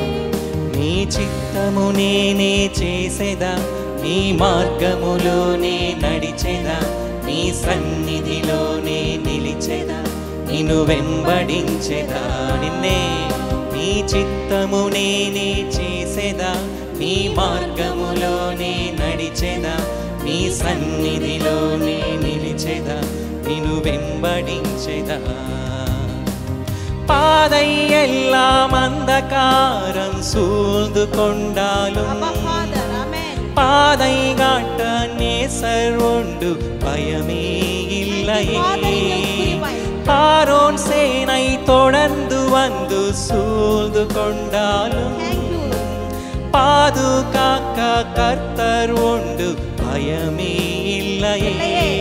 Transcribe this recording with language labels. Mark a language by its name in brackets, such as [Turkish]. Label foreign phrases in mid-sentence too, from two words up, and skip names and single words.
[Telugu] నీ చిత్తము నేనే చేసేదా, నీ మార్గములోనే నడిచేదా, నీ సన్నిధిలోనే నిలిచేదా, నిన్ను వెంబడించేదా. నిన్నే నీ చిత్తము నేనే చేసేదా, నీ మార్గములోనే నడిచేదా, నీ సన్నిధిలోనే నిలిచేదా, నిన్ను వెంబడించేదా. [Tamil] பாதை எல்லாம் அந்தகாரம் சூழ்ந்து கொண்டாலும், பாதை காட்ட நேசர் உண்டு பயமே இல்லையே. பாரோன் சேனை தொடர்ந்து வந்து சூழ்ந்து கொண்டாலும், பாதுகாக்க கர்த்தர் உண்டு பயமே இல்லையே.